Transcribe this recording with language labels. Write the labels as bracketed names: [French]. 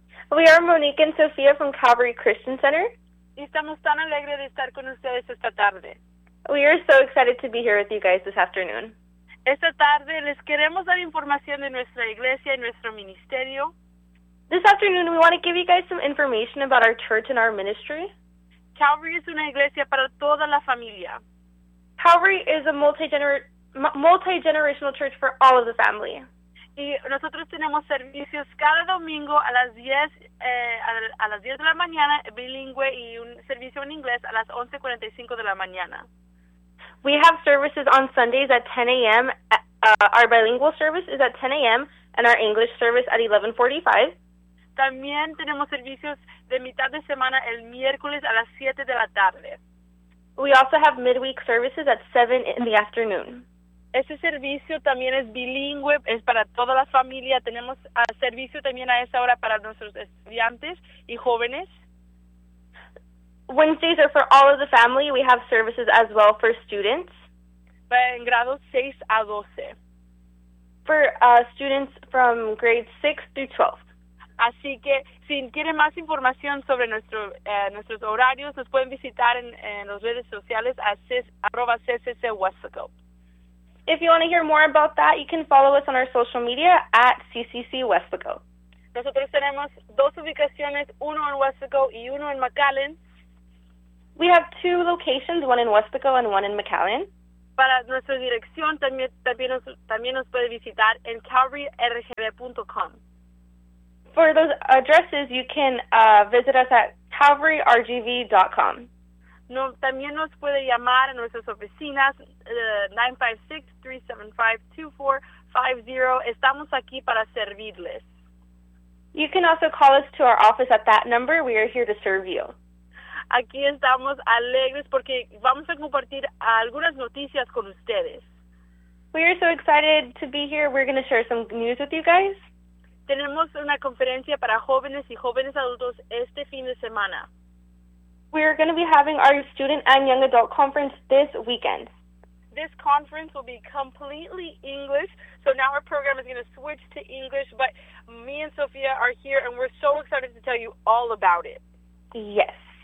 [English] We are Monique and Sofía from Calvary Christian Center. [Spanish] Y estamos tan alegres de estar con ustedes esta tarde. [English] We are so excited to be here with you guys this afternoon. [Spanish] Esta tarde les queremos dar información de nuestra iglesia y nuestro ministerio. [English] This afternoon we want to give you guys some information about our church and our ministry. [Spanish] Calvary es una iglesia para toda la familia. [English] Calvary is a multi-generational church for all of the family. [Spanish] Y nosotros tenemos servicios cada domingo a las 10 de la mañana, bilingüe, y un servicio en inglés a las 11:45 de la mañana. [English] We have services on Sundays at 10 a.m. Our bilingual service is at 10 a.m. and our English service at 11:45. [Spanish] También tenemos servicios de mitad de semana el miércoles a las 7 de la tarde. [English] We also have midweek services at 7 in the afternoon. [Spanish] Ese servicio también es bilingüe, es para toda la familia. Tenemos servicio también a esa hora para nuestros estudiantes y jóvenes. [English] Wednesdays are for all of the family. We have services as well for students. [Spanish] En grados 6 a 12. [English] For students from grade 6 through 12. [Spanish] Así que si quieren más información sobre nuestros horarios, nos pueden visitar en las redes sociales a @ccc_wesco. [English] If you want to hear more about that, you can follow us on our social media at @ccc_wesco. [Spanish] Nosotros tenemos dos ubicaciones, uno en Wesco y uno en McAllen. [English] We have two locations, one in Wesco and one in McAllen. [Spanish] Para nuestra dirección, también nos puede visitar en calvaryrgb.com. [English] For those addresses, you can visit us at calvaryrgb.com. [Spanish] No, también nos puede llamar a nuestras oficinas, 956-375-2450. Estamos aquí para servirles. [English] You can also call us to our office at that number. We are here to serve you. [Spanish] Aquí estamos alegres porque vamos a compartir algunas noticias con ustedes. [English] We are so excited to be here. We're going to share some news with you guys. [Spanish] Tenemos una conferencia para jóvenes y jóvenes adultos este fin de semana. [English] We are going to be having our student and young adult conference this weekend. This conference will be completely English, so now our program is going to switch to English, but me and Sophia are here and we're so excited to tell you all about it. Yes.